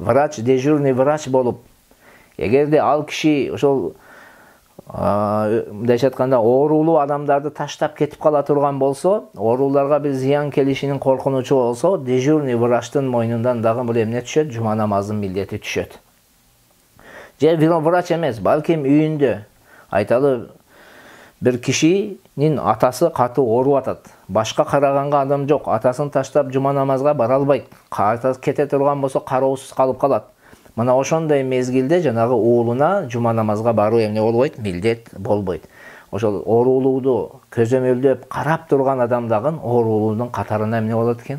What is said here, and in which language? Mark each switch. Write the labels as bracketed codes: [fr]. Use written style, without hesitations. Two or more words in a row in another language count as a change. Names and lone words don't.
[ru] врач, дежурный врач [ky] болуп, эгерде ал киши ошол мындайча айтканда оорулуу адамдарды таштап кетип кала турган болсо, ооруларга бир зыян келишинин коркунучу болсо, дежурный врачтын мойнундан дагы бул эмне түшөт? Жума намазынын милдети түшөт. Же врач эмес, балким үйүндө айталы бир кишинин атасы катуу ооруп жатат. Башка караганга адам жок. Атасын таштап жума намазга бара албайт. Атасы кете турган болсо кароосуз калып калат. Мына ошондой мезгилде жанагы уулуна жума намазга баруу эмне болбойт? Милдет болбойт. Ошол оорулууду көзөмөлдөп карап турган адам дагы оорулуунун катарына эмне болот экен?